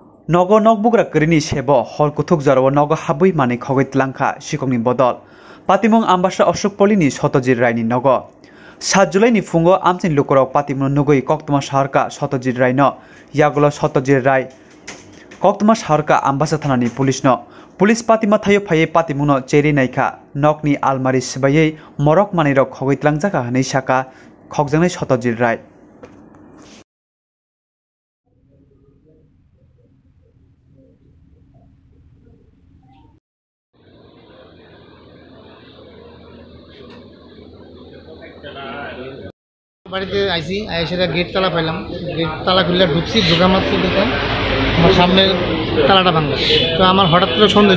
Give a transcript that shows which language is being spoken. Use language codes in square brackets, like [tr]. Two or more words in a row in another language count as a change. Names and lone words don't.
[trp] Nogo nokbugra kerini sebo hol kuthuk jarawa nogo habui mani khogoi tlangkha sikongni bodol patimung ambasha Ashok Polini Satyajit Rai ni nogo 7 July ni fungo amchin lukorok patimung nugoi Koktuma shaharka Satyajit Rai no yagulo Satyajit Rai Koktuma shaharka ambasha thana ni police no police patima thayo phaye patimung no cheri naikha nokni almari sibayei morok mani rok khogoi tlangjaka hanei saka khokjangnai Satyajit Rai [bn] বাড়িতে আইসি সেটা গেট তালা পাইলাম গেট তালা খুললে ঢুকছি ঢোকা মাত্র দেখলাম আমার সামনের তালাটা ভাঙ্গা তো আমার হঠাৎ করে সন্দেহ